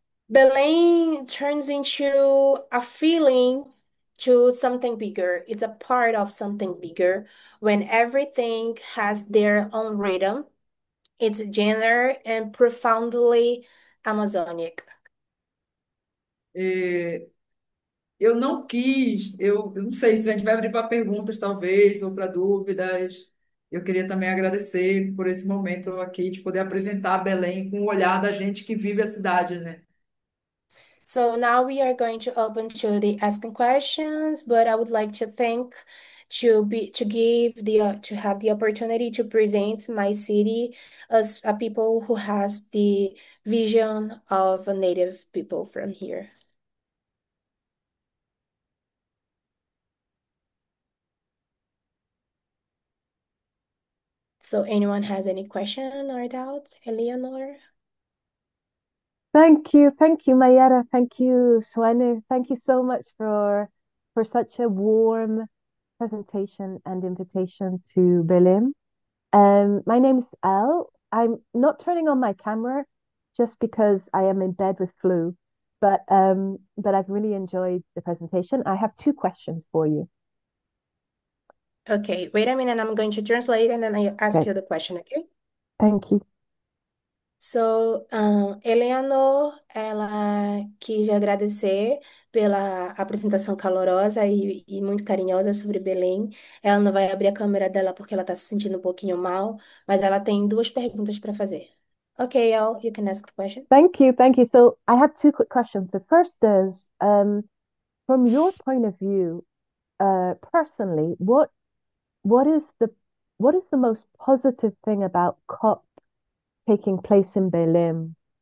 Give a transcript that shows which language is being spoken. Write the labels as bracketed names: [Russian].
[English] Belém turns into a feeling to something bigger. It's a part of something bigger when everything has their own rhythm. It's gender and profoundly Amazonic. [Portuguese] É, eu não quis, eu não sei se a gente vai abrir para perguntas, talvez, ou para dúvidas. Eu queria também agradecer por esse momento aqui de poder apresentar Belém com o olhar da gente que vive a cidade, né? [English] So now we are going to open to the asking questions, but I would like to thank to give the to have the opportunity to present my city as a people who has the vision of a native people from here. So anyone has any question or doubts? Eleanor? Thank you, Mayetta. Thank you, Suene. Thank you so much for such a warm presentation and invitation to Berlin. My name's Elle. I'm not turning on my camera just because I am in bed with flu, but I've really enjoyed the presentation. I have two questions for you. Okay, wait a minute. I'm going to translate and then I ask Okay, you the question, okay? thank you. [Portuguese] So, Eleanor, ela quis agradecer pela apresentação calorosa e muito carinhosa sobre Belém. Ela não vai abrir a câmera dela porque ela está se sentindo um pouquinho mal, mas ela tem duas perguntas para fazer. [English] Okay, Elle, you can ask the question. Thank you, thank you. So I have two quick questions. The first is, from your point of view, personally, what is the most positive thing about COP taking place in Berlin?